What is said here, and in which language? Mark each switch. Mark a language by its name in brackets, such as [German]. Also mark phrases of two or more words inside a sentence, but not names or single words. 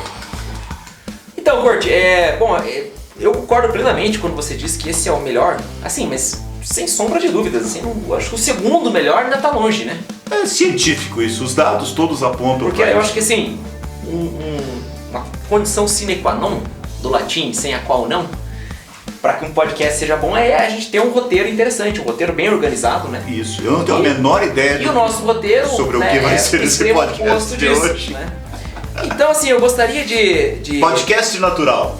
[Portuguese] Então, Corti, eu concordo plenamente quando você diz que esse é o melhor, assim, mas sem sombra de dúvidas, assim, eu acho que o segundo melhor ainda tá longe, né? É científico isso, os dados todos apontam porque para eu isso. acho que assim, uma condição [Latin] sine qua non [Portuguese] do latim, sem a qual não, para que um podcast seja bom é a gente ter um roteiro interessante, um roteiro bem organizado, né? Isso, eu não tenho a menor ideia o nosso roteiro, sobre o que vai ser esse podcast de hoje. Né? Então, assim, eu gostaria de podcast natural.